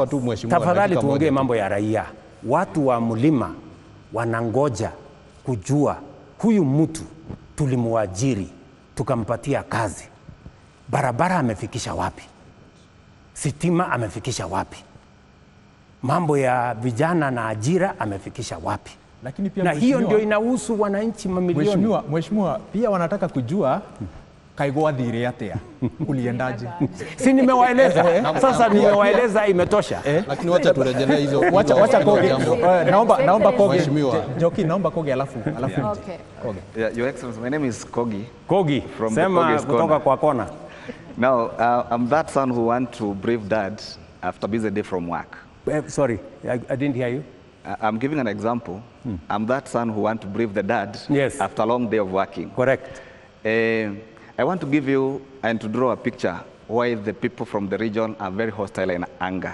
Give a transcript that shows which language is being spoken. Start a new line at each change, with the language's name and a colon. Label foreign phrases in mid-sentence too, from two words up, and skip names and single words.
Swahili: tafadhali tuongee mambo ya raia. watu wa mlima wanangoja kujua huyu mtu tulimuajiri tukampatia kazi, barabara amefikisha wapi, sitima amefikisha wapi, mambo ya vijana na ajira amefikisha wapi. Lakini pia na hiyo ndio inahusu wananchi mamilioni. Mheshimiwa, pia wanataka kujua
Kikuyu: kaigwa thire atia
Swahili: uliendaje? Si nimewaeleza sasa, nimewaeleza imetosha. Lakini wacha turejelee hizo. Wacha Kogi. Naomba Kogi. Mheshimiwa. Joki, naomba Kogi alafu. Okay. Kogi.
English: Yeah, Your Excellency, my name is Kogi. Kogi, From the
Swahili: sema
English: Kogi's
Swahili: kutoka
English: corner.
Swahili: kwa kona.
English: Now, I'm that son who want to brief dad after busy day from work. Sorry, I didn't hear you. I'm giving an example. I'm that son who want to brief the dad Yes. after a long day of working. Correct. I want to give you and to draw a picture why the people from the region are very hostile and anger.